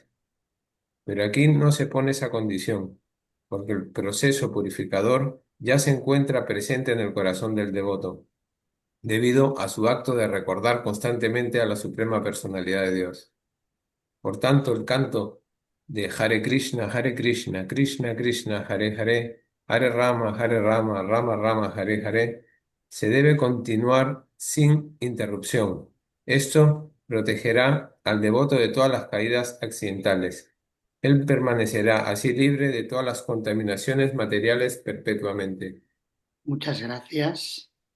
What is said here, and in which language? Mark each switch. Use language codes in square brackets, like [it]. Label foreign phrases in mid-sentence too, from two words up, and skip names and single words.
[es] Pero aquí no se pone esa condición, porque el proceso purificador ya se encuentra presente en el corazón del devoto, debido a su acto de recordar constantemente a la Suprema Personalidad de Dios. Por tanto, el canto de Hare Krishna, Krishna Krishna, Hare Hare, Hare Rama, Rama Rama, Hare Hare, se debe continuar sin interrupción. Esto protegerá al devoto de todas las caídas accidentales. Él permanecerá así libre de todas las contaminaciones materiales perpetuamente. Muchas gracias.